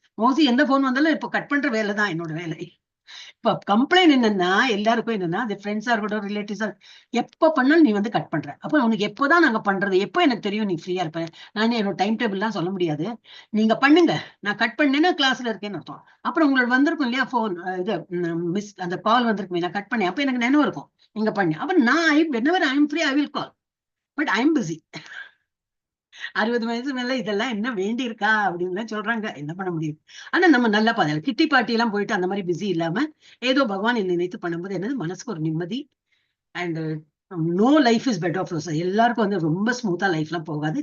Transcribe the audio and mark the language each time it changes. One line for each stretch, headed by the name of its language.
Tamil: Mostly எந்த phone வந்தாலும் இப்ப கட் பண்ற வேலை தான் என்னோட வேலை. இப்ப கம்ப்ளைண்ட் என்னன்னா எல்லாருக்கும் என்னன்னா, அது ஃப்ரெண்ட்ஸா இருக்கட்டும், ரிலேட்டிவ்ஸா, எப்ப பண்ணாலும் நீ வந்து கட் பண்ற. அப்ப உனக்கு எப்போதான் நாங்க பண்றது, எப்போ எனக்கு தெரியும் நீ ஃப்ரீயா இருப்பேன். நான் என்னோட டைம் டேபிள் எல்லாம் சொல்ல முடியாது. நீங்க பண்ணுங்க, நான் கட் பண்ணேன்னா கிளாஸ்ல இருக்கேன்னு அர்த்தம். அப்புறம் உங்களுக்கு வந்திருக்கும் இல்லையா போன், இது மிஸ் அந்த கால் வந்திருக்குமே, நான் கட் பண்ணேன், அப்ப எனக்கு நினைவு இருக்கும் நீங்க பண்ணி. அப்ப நான்
English: whenever I am free I will call, but I am busy.
Tamil: 60 வயசு மேல இதெல்லாம் என்ன வேண்டி இருக்கா அப்படின்னு சொல்றாங்க, என்ன பண்ண முடியும். ஆனா நம்ம நல்லா பாதல கிட்டி பாட்டி எல்லாம் போயிட்டு அந்த மாதிரி பிஸி இல்லாம ஏதோ பகவான் நினைத்து பண்ணும்போது என்னது மனசுக்கு ஒரு நிம்மதி.
English: And no life is bed of rose.
Tamil: எல்லாருக்கும் வந்து ரொம்ப ஸ்மூத்தா லைஃப் எல்லாம் போகாது.